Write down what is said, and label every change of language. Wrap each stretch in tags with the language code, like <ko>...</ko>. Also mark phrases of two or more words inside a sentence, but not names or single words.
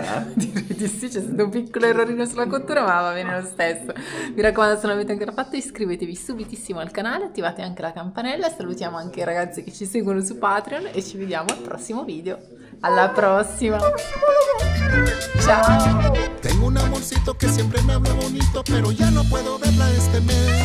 <it>Direi di sì, c'è stato un piccolo errorino sulla cottura, ma va bene lo stesso. Mi raccomando, se non l'avete ancora fatto, iscrivetevi subitissimo al canale, attivate anche la campanella. Salutiamo anche i ragazzi che ci seguono su Patreon e ci vediamo al prossimo video. Alla prossima! Ciao!</it> <es>Tengo un amorcito que siempre me habla bonito, pero ya no puedo verla este mes.</es>